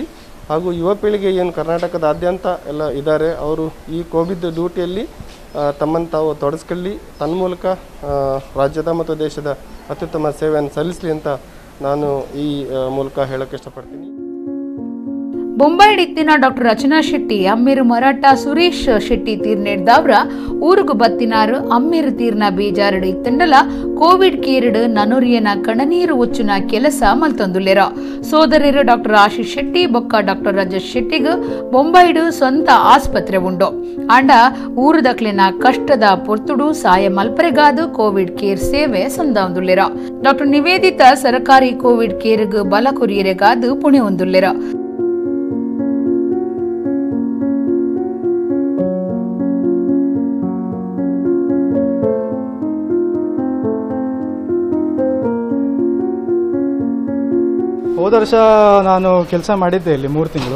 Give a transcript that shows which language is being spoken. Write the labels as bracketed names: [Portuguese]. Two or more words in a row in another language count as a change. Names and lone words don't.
[Kannada] ಹಾಗೂ ಯುವ ಪೀಳಿಗೆ ಏನು ಕರ್ನಾಟಕದಾದ್ಯಂತ ಎಲ್ಲ ಇದ್ದಾರೆ, ಅವರು ಈ ಕೋವಿಡ್ ಡ್ಯೂಟಿಯಲ್ಲಿ ತಮ್ಮನ್ನು ತಾವು ತೊಡಗಿಸ್ಕೊಳ್ಳಿ, ತನ್ಮೂಲಕ ರಾಜ್ಯದ ಮತ್ತು ದೇಶದ ಅತ್ಯುತ್ತಮ ಸೇವೆಯನ್ನು ಸಲ್ಲಿಸಲಿ ಅಂತ ನಾನು ಈ ಮೂಲಕ ಹೇಳೋಕ್ಕೆ ಇಷ್ಟಪಡ್ತೀನಿ. [Tulu] ಬೊಂಬಾಯಿಡಿತ್ತಿನ ಡಾಕ್ಟರ್ ರಚನಾ ಶೆಟ್ಟಿ ಅಮ್ಮೇರು ಮರಾಠ ಸುರೇಶ್ ಶೆಟ್ಟಿ ತೀರ್ನೆಡ್ದವ್ರ ಊರುಗು ಬತ್ತಿನಾರು ಅಮ್ಮೇರು ತೀರ್ನ ಬೇಜಾರಡು ಇತ್ತಂಡಲ ಕೋವಿಡ್ ಕೇರಡು ನನುರಿಯನ ಕಣನೀರು ಉಚ್ಚುನ ಕೆಲಸ ಮಲ್ತೊಂದುಲ್ಲೇರ ಸೋದರರು ಡಾಕ್ಟರ್ ಆಶೀಶ್ ಶೆಟ್ಟಿ ಬೊಕ್ಕ ಡಾಕ್ಟರ್ ರಜತ್ ಶೆಟ್ಟಿಗ್ ಬೊಂಬಾಯಿಡು ಸ್ವಂತ ಆಸ್ಪತ್ರೆ ಉಂಡು ಅಂಡ ಊರುದಕ್ಲಿನ ಕಷ್ಟದ ಪೊರ್ತುಡು ಸಾಯ ಮಲ್ಪರೆಗಾದು [English] Covid care [Tulu] ಸೇವೆ ಸಂದಾವಂದುಲ್ಲೇರ ಡಾಕ್ಟರ್ ನಿವೇದಿತಾ ಸರಕಾರಿ ಕೋವಿಡ್ ಕೇರ್ಗ್ ಬಲ ಕುರಿಯರೆಗಾದು ಪುಣೆ ಹೊಂದುಲ್ಲೇರ [Kannada] ಹೋದ ವರ್ಷ ನಾನು ಕೆಲಸ ಮಾಡಿದ್ದೆ ಇಲ್ಲಿ 3 ತಿಂಗಳು.